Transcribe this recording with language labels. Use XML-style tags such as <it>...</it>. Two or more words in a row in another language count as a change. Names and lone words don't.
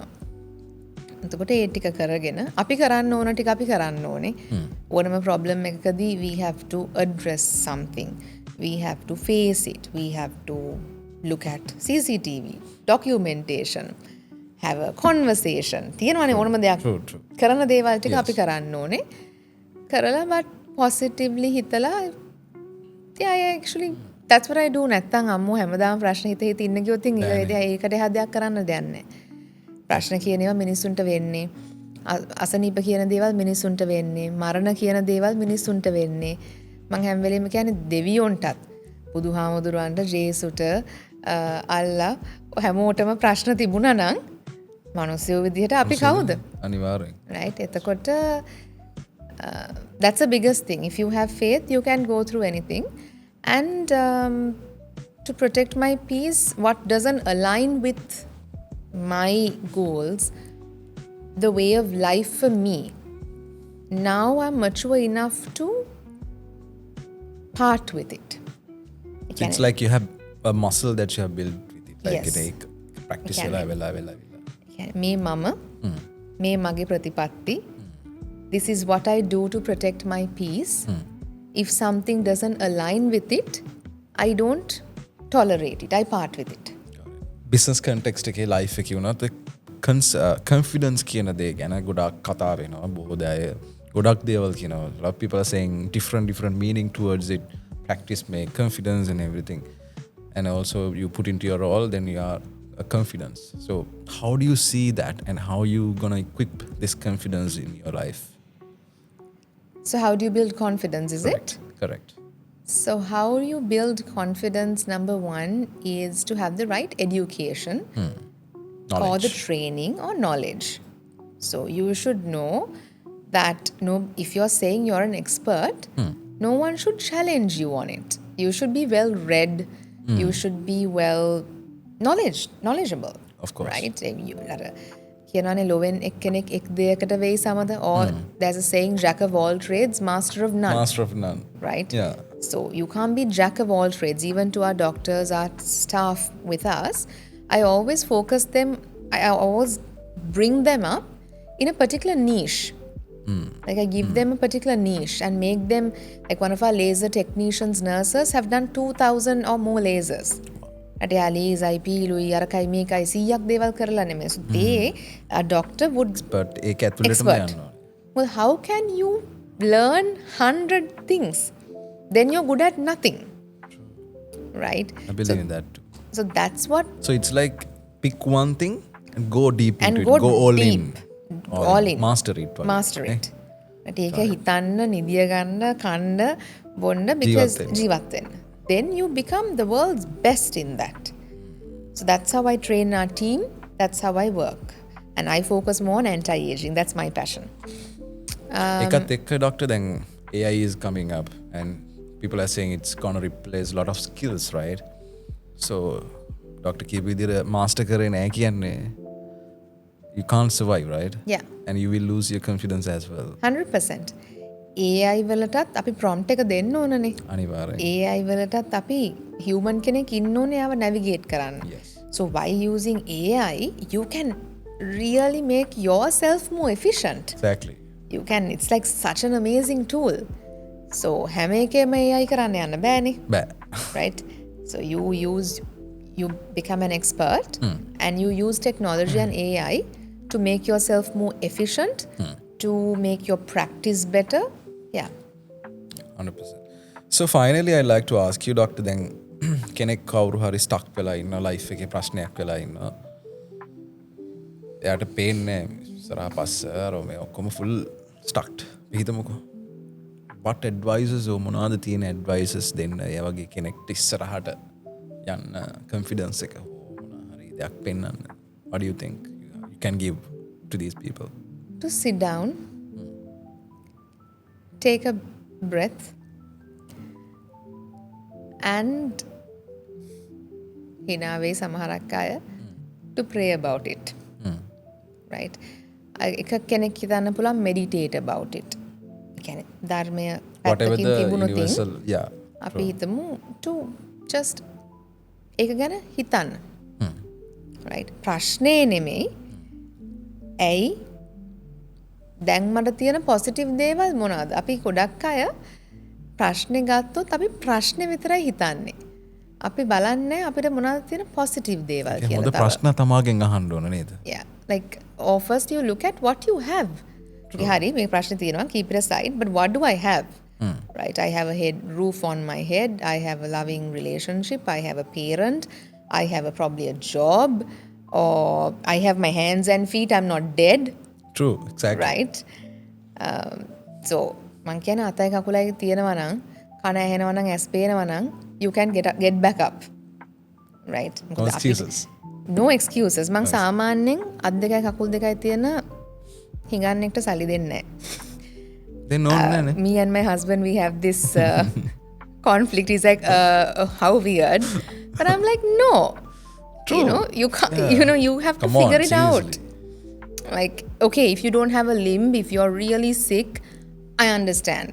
<si>එතකොට ඒ ටික කරගෙන අපි කරන්න ඕන ටික අපි කරන්න ඕනේ. ඕනම ප්‍රොබ්ලම් එකකදී</si> <en>we have to address something. We have to face it. We have to look at CCTV, documentation, have a conversation.</en> <si>තියෙනවානේ ඕනම දෙයක්.</si> <en>True.</en> <si>කරන දේවල් ටික අපි කරන්න ඕනේ. කරලා</si> <en>but positively</en> <si>හිතලා</si> <en>yeah, actually that's what I do.</en> <si>නැත්තම් අම්මෝ හැමදාම ප්‍රශ්න හිත ඉන්න කිව්වොත් ඒකට එහා දෙයක් කරන්න දෙයක් නැහැ. ප්‍රශ්න කියන ඒවා මිනිස්සුන්ට වෙන්නේ. අසනීප කියන දේවල් මිනිස්සුන්ට වෙන්නේ. මරණ කියන දේවල් මිනිස්සුන්ට වෙන්නේ. මං හැම වෙලෙම කියන්නේ දෙවියොන්ටත් බුදුහාමුදුරන්ට ජේසුට අල්ලා හැමෝටම ප්‍රශ්න තිබුණා නම් මිනිස්සු විදිහට අපි කවුද? අනිවාර්යෙන්.</si> <en>Right? එතකොට that's the biggest thing. If you have faith, you can go through anything. And to protect my peace, what doesn't align with my goals, the way of life for me, now I'm mature enough to part with it. It's like you have a muscle that you have built with it. Like Yes. it practice Can</en> <si>වෙලා. මේ මම මේ මගේ ප්‍රතිපත්ති.</si> <en>This is what I do to protect my peace. If something doesn't align with it, I don't tolerate it. I part with it. Business context</en> <si>එකේ life එකේ වුණත් confidence කියන දේ ගැන ගොඩක් කතා වෙනවා. බොහෝ අය ගොඩක් දේවල් කියනවා.</si> <en>A lot of people are saying different meaning towards it. Practice make confidence and everything. And also you put into your role, then you are a confidence. So how do you see that and how you gonna equip this confidence in your life? So how do you build confidence, is it? Correct. So how you build confidence, number one, is to have the right education or the Knowledge. training or knowledge. So you should know that if you're saying you're an expert, no one should challenge you on it. You should be well read. You should be well knowledgeable. Of course. Right?</en> <si>කියනවානේ ලොවෙන් එක්කෙනෙක් එක් දෙයකට වෙයි සමද,</si> <en>or there's a saying jack of all trades, master of none. Master of none. Right? Yeah. So you can't be jack of all trades. Even to our doctors, our staff with us, I always always bring them up in a particular niche. Like I give them a particular niche and make them, like one of our laser technicians, nurses have done 2,000 or more lasers. At laser, IP,</en> <si>අරකයි මේකයි 100ක් දේවල් කරලා නෙමෙයි.</si> <en>So a doctor would</en> <si>But ඒක ඇතුළටම</si> <en>expert.</en> <si>යනවා.</si> <en>Well, how can you learn 100 things? Then you're good at nothing. Right? I believe in that too. So that's what So it's like pick one thing and go deep And into go it. Go all deep. in. All in. Master it. වගේ. master it.</en> <si>ඒක හිතන්න නිදිය ගන්න කන්න බොන්න because ජීවත් වෙන්න. ජීවත් වෙන්න.</si> <en>Then you become the world's best in that. So that's how I train our team. That's how I work. And I focus more on anti-aging. That's my passion.</en> <si>එකත් එක්ක</si> <en>doctor දැන් AI is coming up and people are saying it's going to replace a lot of skills, right? So Dr.</en> <si>කීප විදිහට master කරේ නැහැ කියන්නේ</si> <en>you can't survive, right? Yeah. And you will lose your confidence as well.</en> <si>100%. AI වලටත් අපි prompt එක දෙන්න ඕනනේ. අනිවාර්යෙන්. AI වලටත් අපි human කෙනෙක් ඉන්න ඕනේ ආව navigate කරන්න.</si> <en>Yes. So by using AI, you can really make yourself more efficient. Exactly. You can, it's like such an amazing tool.</en> <si>So හැම එකේම AI කරන්න යන්න බෑනේ. බෑ.</si> <en>Right? So you become an expert and you use technology and AI to make yourself more efficient, to make your practice better. Yeah.</en> <si>100%.</si> <en>So finally I'd like to ask you doctor</en> <si>දැන් කෙනෙක් කවුරු හරි stuck වෙලා ඉන්න life එකේ ප්‍රශ්නයක් වෙලා ඉන්නවා. එයාට පේන්නේ ඉස්සරහා පස්ස අර මේ ඔක්කොම</si> <en>full stuck.</en> <si>හිතමුකෝ.</si> <en>What advices</en> <si>or මොනවාද තියෙන advices දෙන්න ඒ වගේ කෙනෙක්ට ඉස්සරහට යන්න confidence එක මොනවා හරි දෙයක් පෙන්වන්න.</si> <en>What do you think you can give to these people? To sit down, take a breath, and</en> <si>හිනාවේ සමහරක් අය</si> <en>to pray about it. Right?</en> <si>එකක් කෙනෙක් හිතන්න පුළුවන්</si> <en>meditate about it.</en> <si>ඒ කියන්නේ ධර්මය</si> <en>Whatever</en> <si>පැත්තකින්</si> <en>the</en> <si>තිබුණොත්</si> <en>universal, yeah.</en> <si>අපි හිතමු</si> <en>to just</en> <si>ඒක ගැන හිතන්න. Right? ප්‍රශ්නේ නෙමෙයි. ඇයි දැන් මට තියෙන පොසිටිව් දේවල් මොනවාද? අපි ගොඩක් අය ප්‍රශ්නේ ගත්තොත් අපි ප්‍රශ්නේ විතරයි හිතන්නේ. අපි බලන්නේ අපිට මොනවද තියෙන පොසිටිව් දේවල් කියලා. හොඳ ප්‍රශ්න තමාගෙන් අහන්න ඕන නේද?</si> <en>Yeah. Like, or first you look at what you have.</en> <si>හරි මේ ප්‍රශ්නේ තියෙනවා,</si> <en>keep it aside, but what do I have? Right? I have a roof on my head, I have a loving relationship, I have a parent, I have probably a job, or I have my hands and feet, I'm not dead. True, exactly. Right? So</en> <si>මං කියන අතයි කකුලයි තියෙනවා නම්, කන ඇහෙනවා නම්, ඇස් පේනවා නම්,</si> <en>you can get back up. Right? No excuses. No excuses.</en> <si>මං සාමාන්‍යයෙන් අත් දෙකයි කකුල් දෙකයි තියෙන හිඟන්නෙක්ට සල්ලි දෙන්නේ නැහැ.</si> <en>They know නෑනේ. Me and my husband, we have this conflict. He's like, how weird. But I'm like, no. True. You know, you can't, you have to Come on, figure it out. seriously. Like, okay, if you don't have a limb, if you're really sick, I understand.</en>